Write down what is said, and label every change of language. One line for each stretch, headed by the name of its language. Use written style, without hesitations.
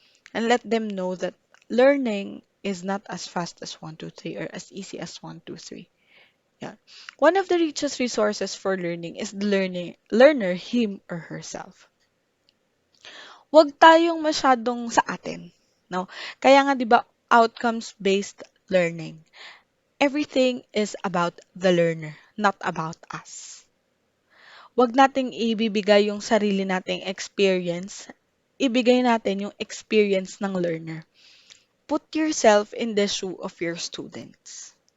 English: And let them know that learning is not as fast as 1, 2, 3 or as easy as 1, 2, 3. Yeah. One of the richest resources for learning is the learner him or herself.
Filipino: Huwag tayong masyadong sa atin, no? Kaya nga 'di ba
English: outcomes-based learning. Everything is about the learner, not about us.
Filipino: Huwag nating ibibigay yung sarili nating experience. Ibigay natin yung experience ng learner.
English: Put yourself in the shoe of your students.